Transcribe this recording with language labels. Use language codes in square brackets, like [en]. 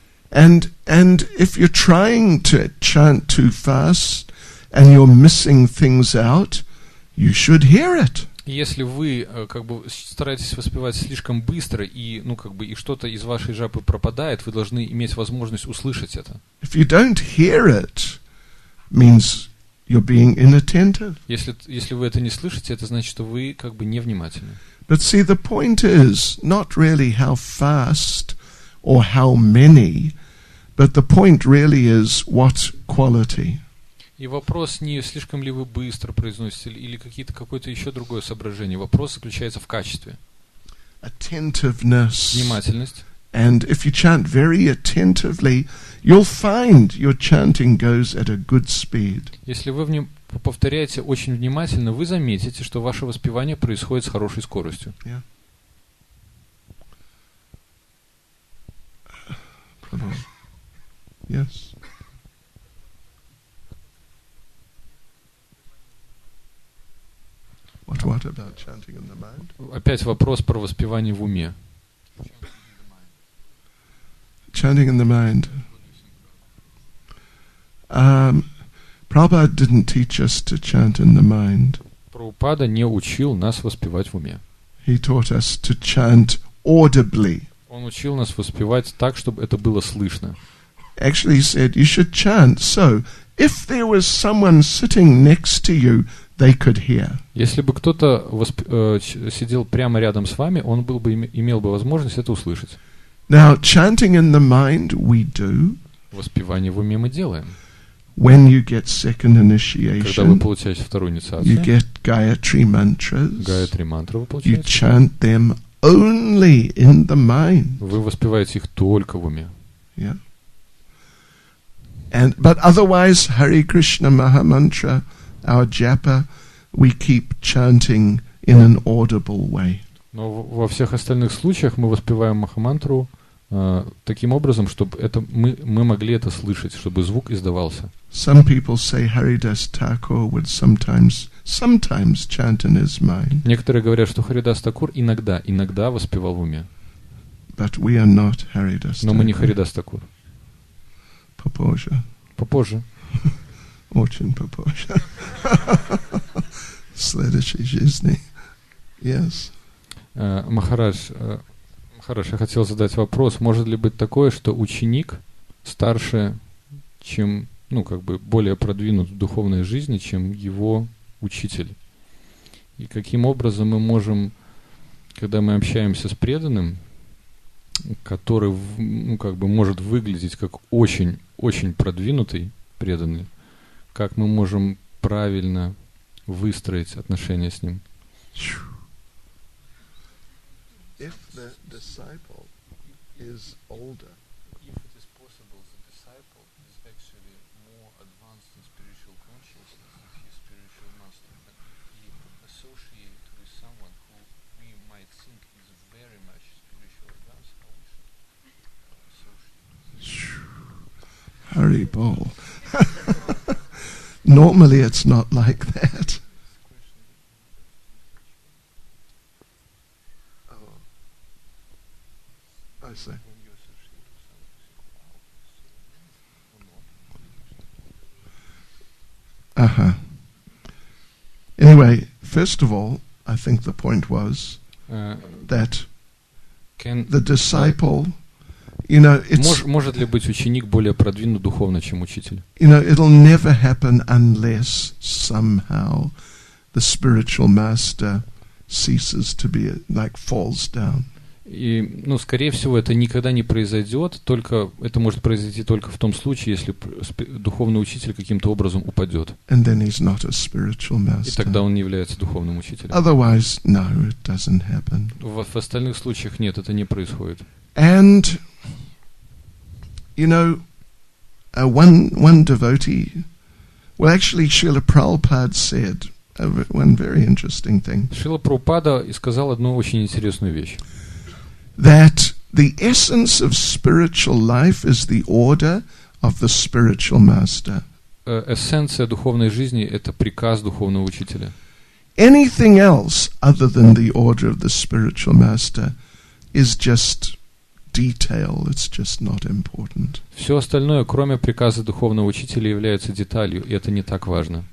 [en] And if you're trying to chant too fast and you're missing things out, you should hear it. [ru] И если вы стараетесь воспевать слишком быстро и и что-то из вашей джапы пропадает, вы должны иметь возможность услышать это. [en] If you don't hear it, means you're being inattentive. [ru] Если вы это не слышите, это значит, что вы невнимательны. [en] But see, the point is not really how fast or how many, but the point really is what quality. [ru] И вопрос не слишком ли вы быстро произносите или какое-то еще другое соображение. Вопрос заключается в качестве. [en] Attentiveness. [ru] Внимательность. [en] And if you chant very attentively, you'll find your chanting goes at a good speed. [ru] Если вы повторяете очень внимательно, вы заметите, что ваше воспевание происходит с хорошей скоростью. [en] Yeah. Yes. What about chanting in the mind? [ru] Опять вопрос про воспевание в уме. [en] Chanting in the mind. Prabhupada didn't teach us to chant in the mind. [ru] Прабхупада не учил нас воспевать в уме. [en] He taught us to chant audibly. [ru] Он учил нас воспевать так, чтобы это было слышно. [en] Actually, he said you should chant so if there was someone sitting next to you, they could hear. [ru] Если бы кто-то сидел прямо рядом с вами, он имел бы возможность это услышать. [en] Now, chanting in the mind we do. [ru] Воспевание в уме мы делаем. [en] When you get second [ru] Когда вы [en] initiation, [ru] получаете вторую инициацию, [en] you get Gayatri mantras. [ru] Гайатри мантры вы [en] You [ru] получаете. [en] chant them only in the mind. [ru] Вы воспеваете их только в уме. [en] Yeah. But otherwise, HareKrishna Mahamantra, our japa, we keep chanting in an audible way. [ru] Но во всех остальных случаях мы воспеваем Махамантру таким образом, чтобы мы могли это слышать, чтобы звук издавался. [en] Some people say Haridas Thakur would sometimes chant in his mind. [ru] Некоторые говорят, что Харидас Такур иногда воспевал в уме. [en] But we are not Haridas [ru] Но мы не [en] Thakur. [ru] Харидас Такур. Попозже. Очень попозже. Следующей жизни. [en] Yes. [ru] Махарадж, я хотел задать вопрос. Может ли быть такое, что ученик старше, чем, более продвинут в духовной жизни, чем его учитель? И каким образом мы можем, когда мы общаемся с преданным, который, может выглядеть как очень, очень продвинутый преданный, как мы можем правильно выстроить отношения с ним? [en] If the disciple is older, If it is possible, the disciple is actually more advanced in spiritual consciousness than his spiritual master, but he associated with someone who we might think is very much spiritual advanced, how we should associate with Haribol. Normally it's not like that. I see. when you associate with someone who is so Anyway, first of all, I think the point was Э, that Can- the disciple, it's, [ru] Может ли быть ученик более продвинут духовно, чем учитель? [en] it'll never happen unless somehow the spiritual master ceases to be, falls down. [ru] И, скорее всего, это никогда не произойдет, это может произойти только в том случае, если духовный учитель каким-то образом упадет. [en] And then he's not a spiritual [ru] И [en] master. [ru] тогда он не является духовным учителем. [en] Otherwise, no, it doesn't happen. [ru] В остальных случаях нет, это не происходит. [en] And, one devotee, well, actually, Srila Prabhupada said one very interesting thing, [ru] Шрила Прабхупада и сказал одну очень интересную вещь. [en] that the essence of spiritual life is the order of the spiritual master. [ru] Эссенция духовной жизни — это приказ духовного учителя. [en] anything else other than the order of the spiritual master is just detail. It's just not important. [ru] Все остальное, кроме приказа духовного учителя, является деталью, и это не так важно.